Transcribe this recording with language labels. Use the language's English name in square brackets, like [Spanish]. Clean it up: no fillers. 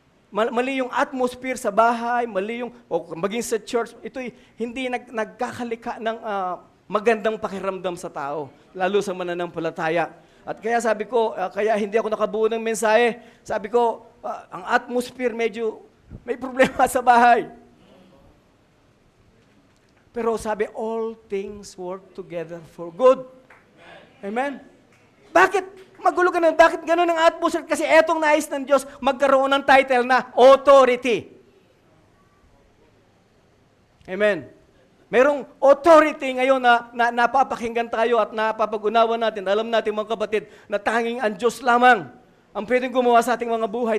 [Filipino] Mali yung atmosphere sa bahay, mali yung, o maging sa church, ito'y hindi nagkakalika ng magandang pakiramdam sa tao, lalo sa mananampalataya. At kaya sabi ko, kaya hindi ako nakabuo ng mensahe. Sabi ko, ang atmosphere medyo may problema sa bahay. Pero sabi, [English] all things work together for good. [Filipino] Amen? Bakit magulo ganun? Bakit ganun ang atmosphere? Kasi etong nais ng Diyos magkaroon ng title na authority. Amen? Merong authority ngayon na napapakinggan tayo at napapag-unawa natin. Alam natin mga kapatid na tanging ang Diyos lamang ang pwedeng gumawa sa ating mga buhay.